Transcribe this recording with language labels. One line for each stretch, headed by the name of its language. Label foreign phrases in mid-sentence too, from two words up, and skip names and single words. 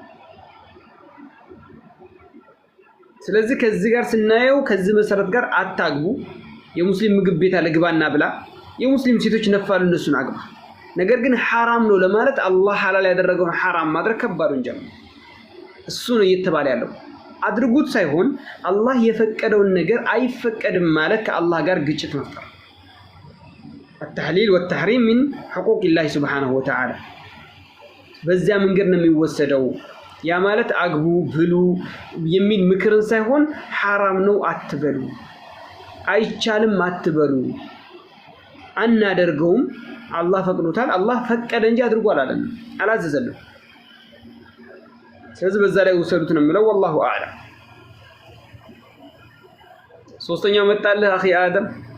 Amharic: ስለዚህ ከዚህ ጋር ስናየው ከዚህ መሰረት ጋር አታግቡ። የሙስሊም ምግብ ቤት አለ ግባና ብላ። የሙስሊም ሴቶች ነፋሉ፣ እነሱን አግባ። ነገር ግን ሐራም ነው ለማለት አላህ ሐላል ያደረገውን ሐራም ማድረግ ከባድ ወንጀል ነው። እሱ ነው እየተባለ ያለው። አድርጉት ሳይሆን አላህ የፈቀደውን ነገር አይፈቀድም ማለት ከአላህ ጋር ግጭት መፍጠር።
Arabic: التحليل والتحريم من حقوق الله سبحانه وتعالى
Amharic: በዚያ መንገድ ነው የሚወሰደው። ያ ማለት አግቡ ብሉ የሚል ምክርን ሳይሆን ሐራም ነው አትበሉ፣ አይቻልም አትበሉ፣ አናደርገውም አላህ ፈቅዶታል። አላህ ፈቀደ እንጂ አድርጎ አላዘዘንም። ስለዚህ በዛ ላይ ወሰዱት ነው የሚለው።
Arabic: والله اعلم።
Amharic: ሶስተኛው መጣልህ አኺ አደም